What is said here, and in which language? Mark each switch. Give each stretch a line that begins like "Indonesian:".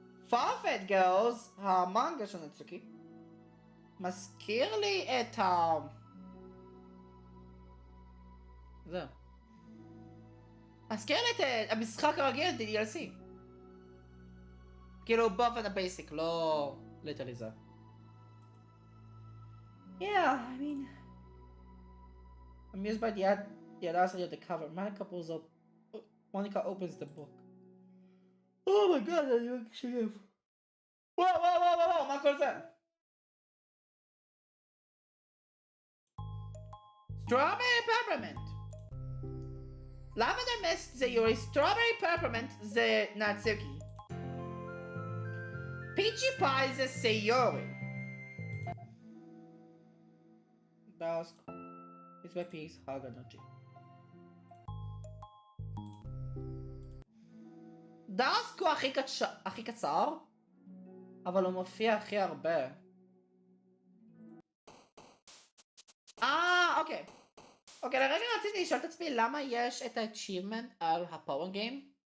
Hebrew: Farfetch Girls, המנגה של נצוקי, מזכיר לי את זהו. מזכיר לי את המשחק הרגיל, Ddlc. כאילו באופן הבייסיק, לא ליטרלי זה.
English: Yeah, I mean... Amused by the audacity of the cover, Monica opens the book. Oh my god, I didn't actually...
Hebrew: וואו, מה כל זה?
English: Strawberry peppermint.
Hebrew: Lavender mist זה יורי, strawberry peppermint זה נאצוקי. Peachy pie זה סיורי.
English: Dusk. Piece by piece, hug energy.
Hebrew: דאסק הוא הכי קצר, אבל הוא מופיע הכי הרבה. אוקיי. אוקיי, לרגע רציתי לשאול את עצמי למה יש את ה-achievement על הפאוור גיים.